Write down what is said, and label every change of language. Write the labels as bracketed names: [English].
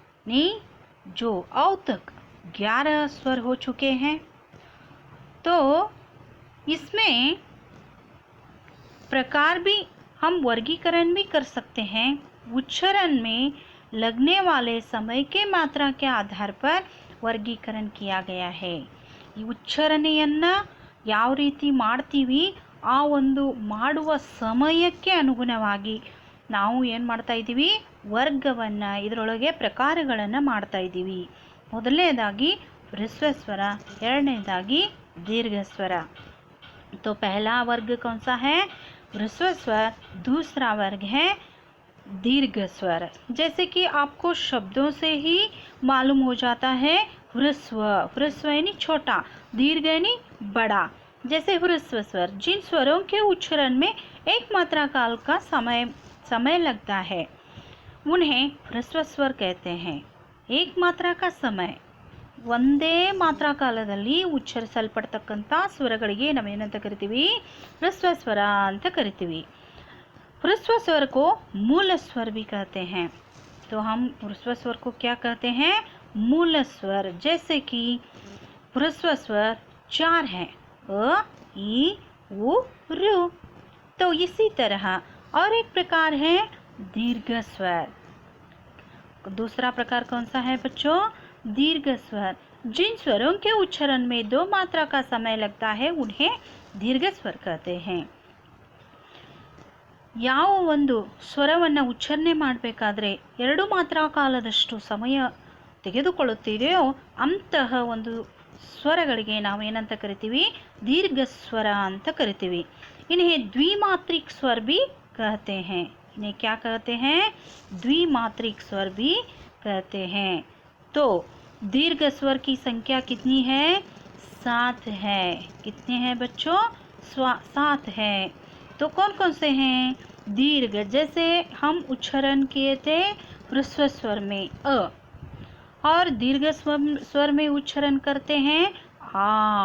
[Hindi] नी जो औ तक 11 स्वर हो चुके हैं। तो इसमें प्रकार भी हम वर्गीकरण भी कर सकते हैं। उच्चारण में लगने वाले समय के मात्रा के आधार पर ವರ್ಗೀಕರಣ किया गया है। [Kannada] ಈ ಉಚ್ಚಾರಣೆಯನ್ನು ಯಾವ ರೀತಿ ಮಾಡ್ತೀವಿ, ಆ ಒಂದು ಮಾಡುವ ಸಮಯಕ್ಕೆ ಅನುಗುಣವಾಗಿ ನಾವು ಏನು ಮಾಡ್ತಾ ಇದ್ದೀವಿ, ವರ್ಗವನ್ನು ಇದರೊಳಗೆ ಪ್ರಕಾರಗಳನ್ನು ಮಾಡ್ತಾ ಇದ್ದೀವಿ। ಮೊದಲನೇದಾಗಿ ಹ್ರಸ್ವ ಸ್ವರ, ಎರಡನೇದಾಗಿ दीर्घ स्वर। [Hindi] तो पहला वर्ग कौन सा है? ह्रस्व स्वर। दूसरा वर्ग है दीर्घ स्वर। जैसे कि आपको शब्दों से ही मालूम हो जाता है, ह्रस्व, ह्रस्व यानी छोटा, दीर्घ यानी बड़ा। जैसे ह्रस्व स्वर, जिन स्वरों के उच्चारण में एक मात्रा काल का समय लगता है उन्हें ह्रस्व स्वर कहते हैं। एक मात्रा का समय, [Kannada] ಒಂದೇ ಮಾತ್ರಾ ಕಾಲದಲ್ಲಿ ಉಚ್ಚರಿಸಲ್ಪಡ್ತಕ್ಕಂಥ ಸ್ವರಗಳಿಗೆ ನಾವೇನಂತ ಕರಿತೀವಿ? ಹ್ರಸ್ವ ಸ್ವರ ಅಂತ ಕರಿತೀವಿ। [Hindi] हृस्व स्वर को मूल स्वर भी कहते हैं। तो हम हृस्व स्वर को क्या कहते हैं? मूल स्वर। जैसे कि हृस्व स्वर 4 हैं, अ, ई, उ, रु। तो इसी तरह और एक प्रकार है दीर्घ स्वर। दूसरा प्रकार कौन सा है बच्चों? दीर्घ स्वर। जिन स्वरों के उच्चारण में 2 मात्रा का समय लगता है उन्हें दीर्घ स्वर कहते हैं। [Kannada] ಯಾವ ಒಂದು ಸ್ವರವನ್ನು ಉಚ್ಚಾರಣೆ ಮಾಡಬೇಕಾದ್ರೆ 2 ಮಾತ್ರಾ ಕಾಲದಷ್ಟು ಸಮಯ ತೆಗೆದುಕೊಳ್ಳುತ್ತಿದೆಯೋ ಅಂತಹ ಒಂದು ಸ್ವರಗಳಿಗೆ ನಾವು ಏನಂತ ಕರಿತೀವಿ, दीर्घ स्वर ಅಂತ ಕರಿತೀವಿ। [Hindi] इन्हें द्विमात्रिक स्वर भी कहते हैं। इन्हें क्या कहते हैं, द्विमात्रिक स्वर भी कहते हैं। तो दीर्घ स्वर की संख्या कितनी है, 7 है। कितने हैं बच्चों, 7 है। तो कौन कौन से हैं, दीर्घ, जैसे हम उच्चारण किए थे ह्रस्व स्वर में अ, और दीर्घ स्वर में उच्चारण करते हैं आ।